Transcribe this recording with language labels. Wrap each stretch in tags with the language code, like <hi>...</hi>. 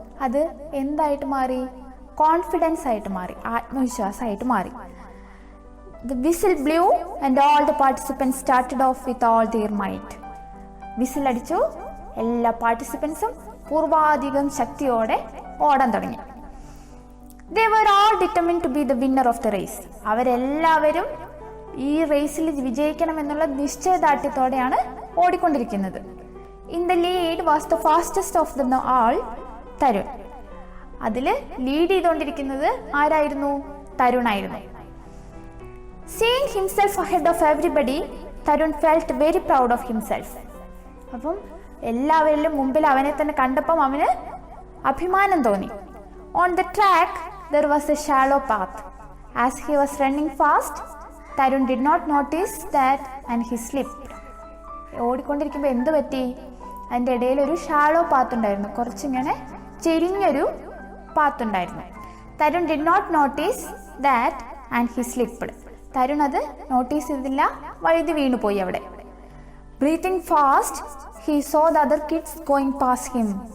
<ml>അത് എന്തായിട്ട് മാറി, കോൺഫിഡൻസ് ആയിട്ട് മാറി, ആത്മവിശ്വാസമായിട്ട് മാറി.</ml> <en>The whistle blew and all the participants started off with all their might.</en> <ml>Whistle അടിച്ചു, എല്ലാ പാർട്ടിസിപ്പൻസും പൂർവാധികം ശക്തിയോടെ ഓടാൻ തുടങ്ങി.</ml> <en>They were all determined to be the winner of the race.</en> <ml>അവരെല്ലാവരും ഈ റേസിൽ വിജയിക്കണമെന്നുള്ള നിശ്ചയദാർഢ്യത്തോടെയാണ് ഓടിക്കൊണ്ടിരിക്കുന്നത്.</ml> <en>In the lead was the fastest of them all, Tarun.</en> <ml>അതിൽ lead ചെയ്തുകൊണ്ടിരിക്കുന്നത് ആരായിരുന്നു? തരുണായിരുന്നു.</ml> <en>Seeing himself ahead of everybody, Tarun felt very proud of himself.</en> <ml>അപ്പം എല്ലാവരിലും മുമ്പിൽ അവനെ തന്നെ കണ്ടപ്പം അവന് അഭിമാനം തോന്നി.</ml> <en>On the track there was a shallow path. As he was running fast, Tarun did not notice that and he slipped.</en> <ml>ഓടിക്കൊണ്ടിരിക്കുമ്പോൾ എന്ത് പറ്റി? അതിൻ്റെ ഇടയിൽ ഒരു ഷാലോ പാത്ത് ഉണ്ടായിരുന്നു, കുറച്ചിങ്ങനെ ചെരിഞ്ഞൊരു പാത്ത് ഉണ്ടായിരുന്നു.</ml> <en>Tarun did not notice that and he slipped.</en> <ml>Tarun അത് notice ചെയ്തില്ല, വഴുതി വീണുപോയി അവിടെ.</ml> <en>Breathing fast he saw the other kids going past him.</en>